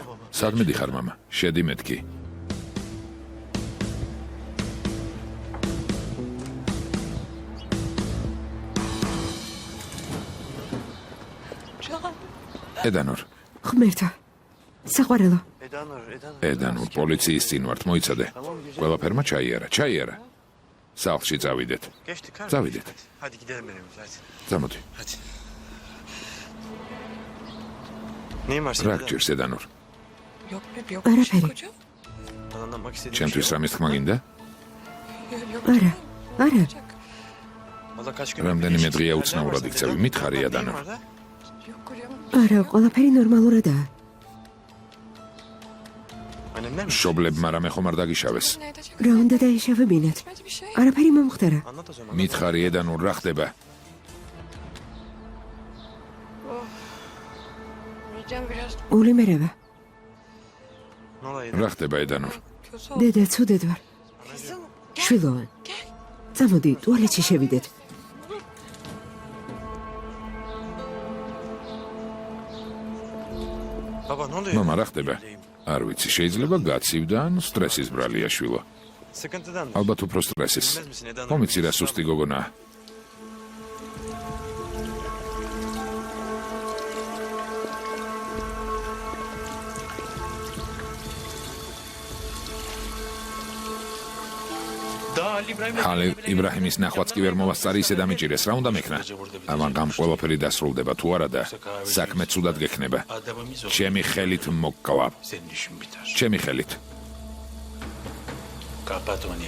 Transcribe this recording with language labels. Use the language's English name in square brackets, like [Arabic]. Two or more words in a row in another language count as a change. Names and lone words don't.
[Georgian] სადმე დიხარ მამა? შედი მეთქი. ედანურ, ღმერთო, საყვარელო, ედანურ, პოლიციის წინ ვართ, მოიცადე. ყველაფერმა ჩაიარა. სახლში წავიდეთ. [Turkish] Geçtik. [Georgian] Zavide. [Turkish] Hadi gidelim evimize hadi. [Georgian] წამოდი. [Turkish] Hadi. Neyin var senin? [Georgian] რა გჭირს ედანურ? [Turkish] Yok bebi yok. [Georgian] Araperi. [Turkish] Kocam. Anlamak istediğim [Georgian] ჩემთვის რამის თქმა გინდა? [Turkish] Yok. [Georgian] არა, არა, [Turkish] Valla kaç gün [Georgian] რამდენიმე დღეა უცნაურად იქცევი, მითხარი ედანურ. [Turkish] Yok kocam. [Georgian] არა, ყველაფერი ნორმალურადაა. [Turkish] Annemler mi? [Georgian] მშობლებმა რამე ხომ არ დაგიშავეს. [Turkish] Ne edecek? [Georgian] რა უნდა დაეშავებინათ? [Turkish] Etmedi bir şey. [Georgian] არაფერი მომხდარა. [Turkish] Anlat o zaman. [Georgian] მითხარი ედანურ, რა ხდება? [Turkish] Hocam biraz [Georgian] ულიმერება. [Turkish] Ne olaydı? [Georgian] რა ხდება ედანურ? [Turkish] kötü oldu. [Georgian] დედა, ცუდად ვარ. [Turkish] Kızım. [Georgian] შვილო, წამოდი, ტუალეტში შევიდეთ. [Turkish] Baba ne oluyor? [Georgian] მამა, რა ხდება? არ ვიცი, შეიძლება გაცივდა ან სტრესის ბრალია შვილო. [Turkish] Sıkıntıdan. [Georgian] ალბათ უფრო სტრესის. [Turkish] Bilmez misin Eda Hanım? [Georgian] მომიცი რა სუსტი გოგონაა. ჰალილ იბრაჰიმის ნახვაც კი ვერ მოვასწარი, ისე დამიჭირეს. რა უნდა მექნა? ამან ყველაფერი დასრულდება თუ არა და საქმე ცუდად გექნება. [Turkish] adamımız o. [Georgian] ჩემი ხელით მოკლა. [Turkish] Senin işin biter. [Georgian] ჩემი ხელით. [Turkish] Kapat onu.